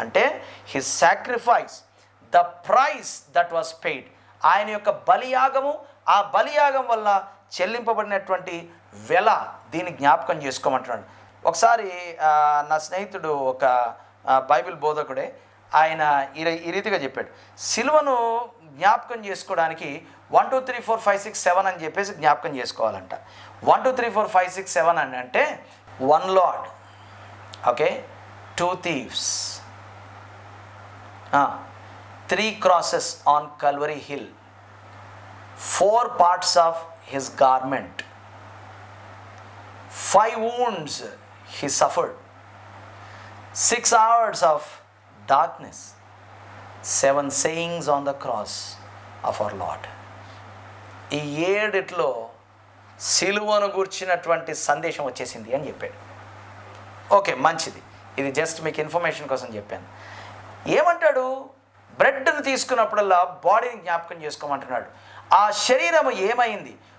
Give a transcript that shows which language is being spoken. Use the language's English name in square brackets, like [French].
[Telugu] అంటే [English] his sacrifice, the price that was paid, [Telugu] ఆయన యొక్క బలియాగము, ఆ బలియాగం వల్ల చెల్లింపబడినటువంటి వెల, దీన్ని జ్ఞాపకం చేసుకోమంటున్నాడు. ఒకసారి నా స్నేహితుడు ఒక బైబిల్ బోధకుడే, ఆయన ఈ రీతిగా చెప్పాడు, సిలువను జ్ఞాపకం చేసుకోవడానికి 1 2 3 4 5 6 7 అని చెప్పేసి జ్ఞాపకం చేసుకోవాలంట. 1 2 3 4 5 6 7 అని అంటే [English] 1 Lord, okay, 2 thieves, 3 crosses on Calvary Hill, 4 parts of his garment, 5 wounds he suffered, 6 hours of darkness, 7 sayings on the cross of our Lord. [Telugu] ఈ 7 సిలువను గూర్చినటువంటి సందేశం వచ్చేసింది అని చెప్పాడు. ఓకే, మంచిది, ఇది జస్ట్ మీకు ఇన్ఫర్మేషన్ కోసం చెప్పాను. ఏమంటాడు? బ్రెడ్ను తీసుకున్నప్పుడల్లా బాడీని జ్ఞాపకం చేసుకోమంటున్నాడు. ఆ శరీరము ఏమైంది?